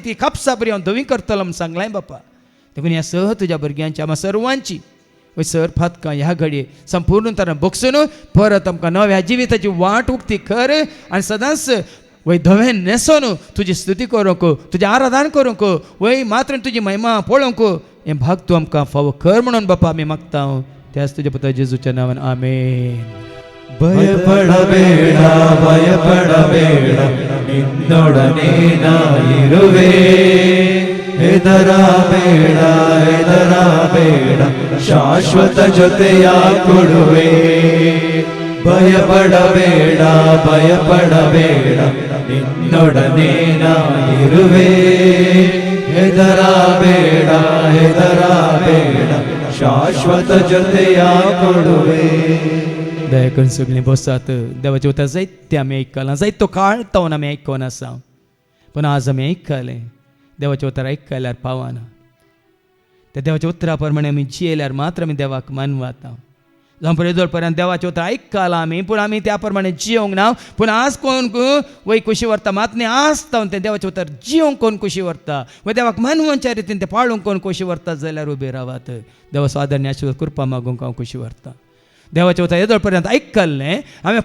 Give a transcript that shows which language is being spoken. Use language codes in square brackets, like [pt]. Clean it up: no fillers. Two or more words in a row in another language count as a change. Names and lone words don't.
[kok] ती कापसा बरी हांव धवी करतलो म्हूण सांगलाय बापा देखून ह्या सह तुज्या भुरग्यांची आम्हा सर्वांची वय सर पातकां ह्या घडये संपूर्ण तरान बगसून परत आमकां नव्या जिविताची वाट उक्ती कर आनी सदांच वय धवें नेसून तुजी स्तुती करूंक तुजें आराधन करूंक वय मात्र तुजी महिमा पळोवंक हें भाग तूं आमकां फावो कर म्हणून बापा आमी मागता त्याच तुज्या पुत्र जेजूच्या नांवान आमेन [kn] ಭಯಪಡಬೇಡ ನಿನ್ನೊಡನೆ ನಾನಿರುವೆ ಹೆದರಬೇಡ ಶಾಶ್ವತ ಜೊತೆಯ ಕೊಡುವೆ ಭಯಪಡಬೇಡ ನಿನ್ನೊಡನೆ ನಾನಿರುವೆ ಹೆದರಬೇಡ ಶಾಶ್ವತ ಜೊತೆಯ ಕೊಡುವೆ [kok] दया करून सगळीं बसात देवाचें उतर जायतें आमी आयकलां जायतो काळ तावन आमी आयकोन आसा पूण आज आमी आयकलें देवाचें उतर आयकल्यार पावना त्या देवाच्या उतरा प्रमाणे आमी जियेल्यार मात्र आमी देवाक मानवाता जावं पळय पर्यंत देवाचें उतर आयकलां आमी पूण आमी त्या प्रमाणे जियोंक ना पूण आज कोण वय खुशी व्हरता मात न्ही आज तावन तें देवाचें उतर जियोंक कोण खुशी व्हरता वय देवाक मानवांच्या रितीन तें पाळूंक कोण खुशी व्हरता जाल्यार उबे रावात देवा स्वादरणी आशिर्वाद कृपा मागूंक हांव खुशी व्हरता देवाचें उतर येदोळ पर्यंत आयकल्लें हांवें